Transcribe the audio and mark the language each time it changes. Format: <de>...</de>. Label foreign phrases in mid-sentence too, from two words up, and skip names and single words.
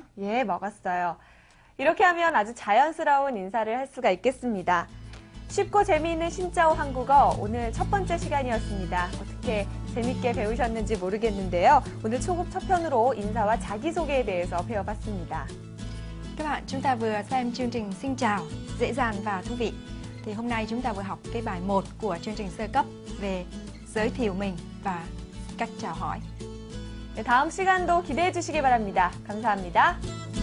<ko>예, 먹었어요. 이렇게 하면 아주 자연스러운 인사를 할 수가 있겠습니다. 쉽고 재미있는 신짜오 한국어 오늘 첫 번째 시간이었습니다. 어떻게 재밌게 배우셨는지 모르겠는데요. 오늘 초급 첫 편으로 인사와 자기소개에 대해서 배워봤습니다.</ko> <vi>Các bạn, chúng ta vừa xem chương trình Xin chào, dễ dàng và thú vị. Thì hôm nay chúng ta vừa học cái bài 1 của chương trình sơ cấp về giới thiệu mình và cách chào hỏi.</vi> <ko>네, 다음 시간도 기대해 주시기 바랍니다. 감사합니다.</ko>